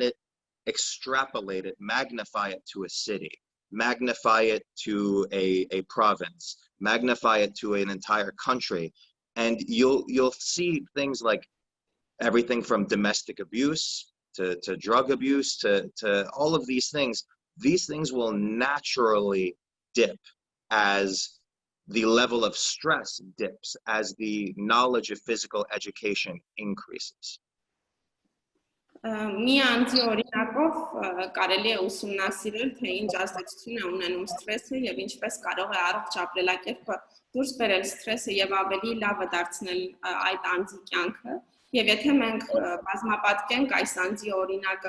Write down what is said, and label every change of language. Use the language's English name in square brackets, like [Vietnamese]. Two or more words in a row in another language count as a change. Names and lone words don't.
[English] it, extrapolate it, magnify it to a city, magnify it to a province, magnify it to an entire country, and you'll see things like everything from domestic abuse to drug abuse to all of these things will naturally dip as the level of stress dips as the knowledge of physical education increases. [Armenian] Մի անձի օրինակով կարելի է ուսումնասիրել, թե ինչ ազդեցություն է ունենում սթրեսը եւ ինչպես կարող է առողջ ապրելակերպը դուրս բերել սթրեսը եւ ավելի լավը դարձնել այդ անձի կյանքը։ Եվ եթե մենք բազմապատկենք այս անձի օրինակը